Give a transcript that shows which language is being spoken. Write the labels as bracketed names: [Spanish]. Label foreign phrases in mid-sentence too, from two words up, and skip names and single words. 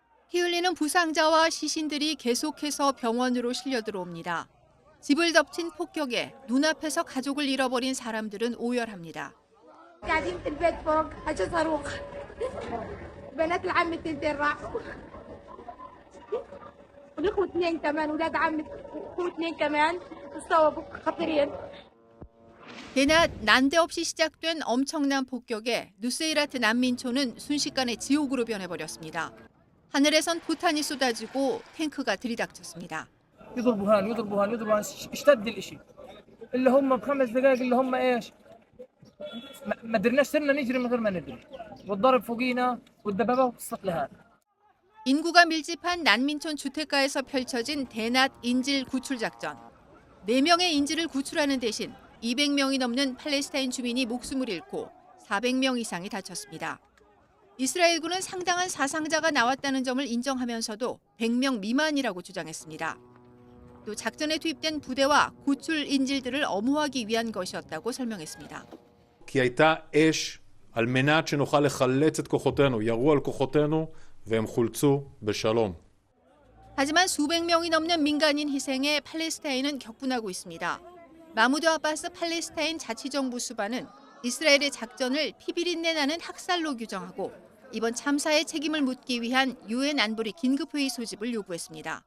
[Korean] 피 흘리는 부상자와 시신들이 계속해서 병원으로 실려 들어옵니다. 집을 덮친 폭격에 눈앞에서 가족을 잃어버린 사람들은 오열합니다. [Arabic] قاعدين في البيت فوق اجى صاروخ بنات العم التنتين راحوا والاخوه اثنين كمان اولاد عمي اخوه اثنين كمان اتصابوا خطيرين. [Korean] 대낮 난데없이 시작된 엄청난 폭격에 누세이라트 난민촌은 순식간에 지옥으로 변해버렸습니다. 하늘에선 포탄이 쏟아지고 탱크가 들이닥쳤습니다. [Arabic] يضربوا هان يضربوا هان يضربوا هان اشتد الاشي اللي هم بخمس دقائق اللي هم ايش ما قدرناش صرنا نجري من غير ما ندري والضرب فوقينا والدبابات وصلت لهذا. [Korean] 인구가 밀집한 난민촌 주택가에서 펼쳐진 대낮 인질 구출 작전. 4명의 인질을 구출하는 대신 200명이 넘는 팔레스타인 주민이 목숨을 잃고 400명 이상이 다쳤습니다. 이스라엘군은 상당한 사상자가 나왔다는 점을 인정하면서도 100명 미만이라고 주장했습니다. 또 작전에 투입된 부대와 구출 인질들을 엄호하기 위한 것이었다고 설명했습니다. [Hebrew] כי הייתה אש על מנת שנוכל לחלץ את כוחותינו, ירו על כוחותינו והם חולצו בשלום. [Korean] 하지만 수백 명이 넘는 민간인 희생에 팔레스타인은 격분하고 있습니다. 마무드 아바스 팔레스타인 자치정부 수반은 이스라엘의 작전을 피비린내 나는 학살로 규정하고 이번 참사의 책임을 묻기 위한 유엔 안보리 긴급회의 소집을 요구했습니다.